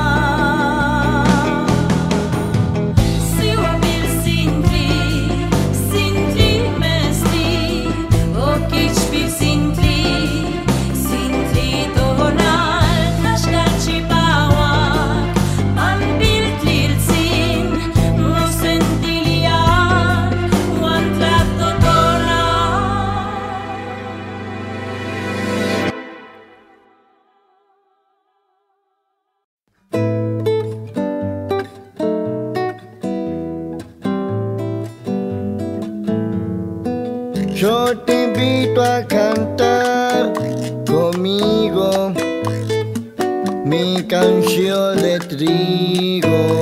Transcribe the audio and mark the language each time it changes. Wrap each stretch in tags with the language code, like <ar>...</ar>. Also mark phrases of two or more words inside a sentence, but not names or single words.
<nah>Sihuapilsintli, sintli mesli, oquichpilsintli, sintli tonal, tlaxcalchipahuac, pampiltliltzin, mosentilian, wan tlatotona.</nah> <es>Yo te invito a cantar conmigo mi canción de trigo.</es>